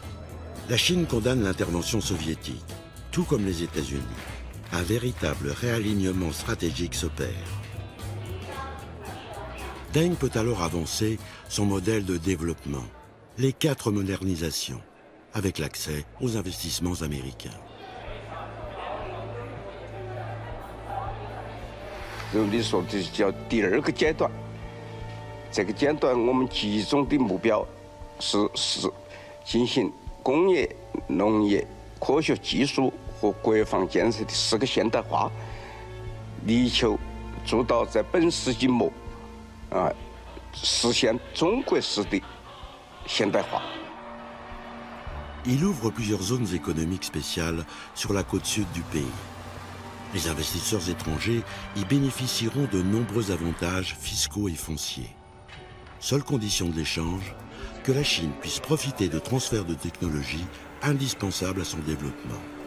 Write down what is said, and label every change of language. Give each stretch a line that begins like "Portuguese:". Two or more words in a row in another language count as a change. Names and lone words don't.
French: La Chine condamne l'intervention soviétique, tout comme les États-Unis. Un véritable réalignement stratégique s'opère. Deng peut alors avancer son modèle de développement, les 4 modernisations, avec l'accès aux investissements américains.
Chinese: 你说的叫第2个阶段，这个阶段我们集中的目标是进行工业、农业、科学技术和国防建设的4个现代化，力求做到在本世纪末实现中国式的现代化。
French: Il ouvre plusieurs zones économiques spéciales sur la côte sud du pays. Les investisseurs étrangers y bénéficieront de nombreux avantages fiscaux et fonciers. Seule condition de l'échange, que la Chine puisse profiter de transferts de technologies indispensables à son développement.